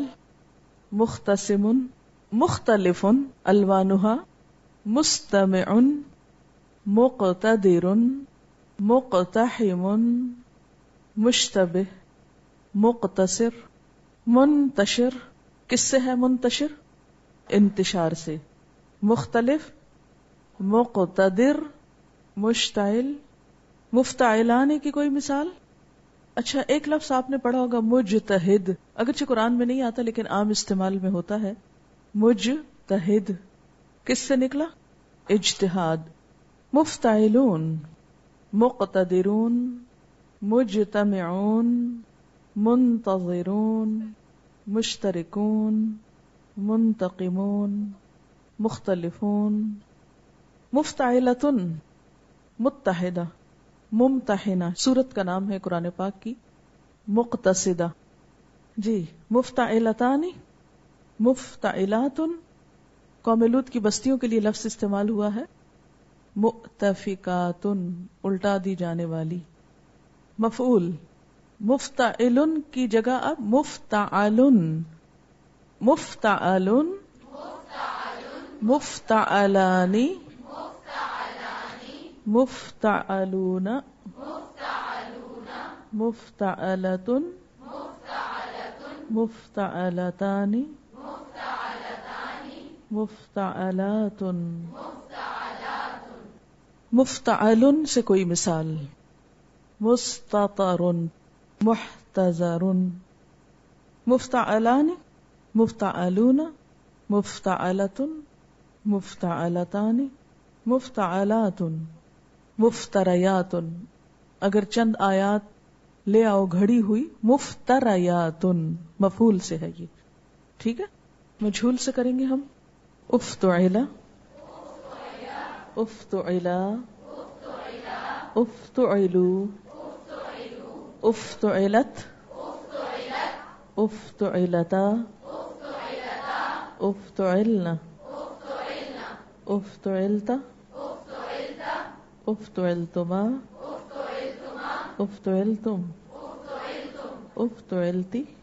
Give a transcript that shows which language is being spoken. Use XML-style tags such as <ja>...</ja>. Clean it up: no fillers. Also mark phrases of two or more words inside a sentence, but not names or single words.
<ar>مختصم مختلف الوانها مستمع مقتدر مقتحم مشتبہ مقتصر منتشر.</ar> <ur>کس سے ہے منتشر؟ انتشار سے.</ur> <ar>مختلف مقتدر مشتعل.</ar> <ur>مفتعلان کی کوئی مثال؟ اچھا ایک لفظ آپ نے پڑھا ہوگا مجتہد، اگرچہ قرآن میں نہیں آتا لیکن عام استعمال میں ہوتا ہے. مجتہد کس سے نکلا؟ اجتہاد.</ur> <ar>مفتعلون مقتدرون مجتمعون منتظرون مشترکون منتقمون مختلفون. مفتعلتن متحدہ ممتحنہ،</ar> <ur>سورت کا نام ہے قرآن پاک کی. مقتصدہ جی.</ur> <ar>مفتعلتان مفتعلات،</ar> <ur>قوم لوط کی بستیوں کے لیے لفظ استعمال ہوا ہے. مؤتفقات الٹا دی جانے والی.</ur> <ar>مفعول مفتعل</ar> <ur>کی جگہ اب مفتعل.</ur> <ar>مفتعل مفتعلان مفتعلون مفتعلۃ مفتعلتان مفتعلات.</ar> <ur>مفتعل سے کوئی مثال؟</ur> <ar>مستطر محتضر. مفتعلان مفتعلون مفتعلۃ مفتعلتان مفتعلات.</ar> <ur>مفتریات اگر چند آیات لے آؤ گھڑی ہوئی. مفتریات مفعول سے ہے یہ. ٹھیک ہے. مجھول سے کریں گے ہم.</ur> <ar>افتعلا افتعلا افتعلوا افتعلت افتعلتا افتعلن افتعلت افتعلتما افتعلتم افتعلتی</ar>